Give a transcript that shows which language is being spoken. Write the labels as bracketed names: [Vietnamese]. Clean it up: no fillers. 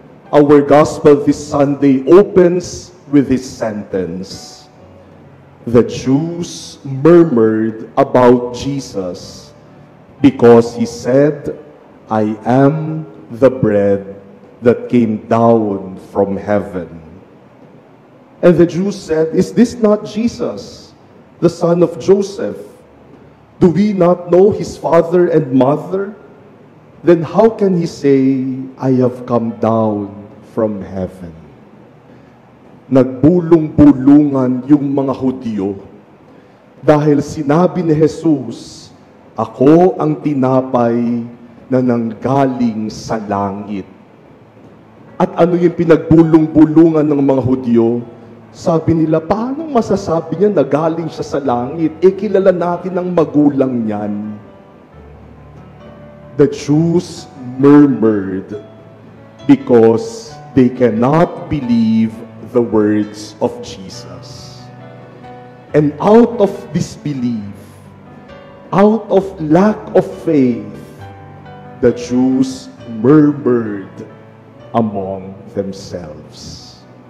[English] Our Gospel this Sunday opens with this sentence: the Jews murmured about Jesus because he said, "I am the bread that came down from heaven." And the Jews said, "Is this not Jesus, the son of Joseph? Do we not know his father and mother? Then how can he say, 'I have come down from heaven'?" [Filipino] Nagbulong-bulungan yung mga Hudyo dahil sinabi ni Jesus, "Ako ang tinapay na nanggaling sa langit." At ano yung pinagbulong-bulungan ng mga Hudyo? Sabi nila, paano masasabi niya na galing siya sa langit? Kilala natin ang magulang niyan. [English] The Jews murmured because they cannot believe the words of Jesus. And out of disbelief, out of lack of faith, the Jews murmured among themselves.